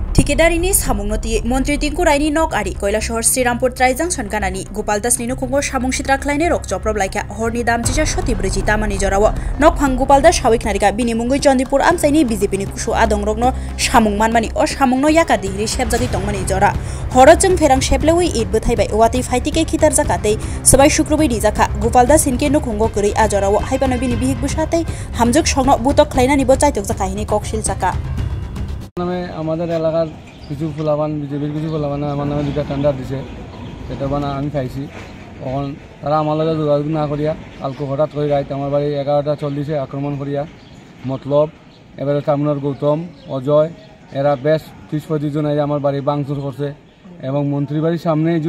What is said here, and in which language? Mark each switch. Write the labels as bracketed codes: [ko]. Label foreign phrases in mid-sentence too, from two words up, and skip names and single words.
[trp] ठिकेदारिनि सामुंनति मन्त्री टिंकु रायनि नक आरि कैलाशहर श्रीरामपुर ट्राइजां सनगानानि गोपाल दासनि नखुंगो सामुं सित्राख्लायने रक जप्रब लाइका हरनि दाम 440 तामानि जराव नक फां गोपाल दास साविक नारिका बिनि मुंगै चन्दिपुर आमसाइनि बीजेपीनि कुसु आदं रगनो सामुं मानमानि अ सामुंनो याका दिग्रि सेबजाति तंमानि जरा हरजों फेरां सेबलेवै ईद बथायबाय वाति फाइटिके खितार जाकाते सबाय शुक्रबै दिजाखा गोपाल दास हिनके नखुंगो गरै आजराव हाइबानो बिनि बिहिक बुसाते हामजक संनो बुतक ख्लायनानि बो चाइतक जाकाहिनि ककशिल चाका [bn] নামে আমাদের এলাকার কিছু ফুলাবান বিজেপির কিছু ফুলাবান আমার নামে দুটা টেন্ডার দিছে সেটা বানা আমি খাইছি তখন তারা আমার লগে যোগাযোগ না করিয়া কালকে হঠাৎ করে রাইত আমার বাড়ি 11:40 আক্রমণ করিয়া মতলব এবারে কামনার গৌতম অজয় এরা বেশ 30-35 জন আমার বাড়ি ভাঙচুর করছে এবং মন্ত্রী বাড়ির সামনে যদি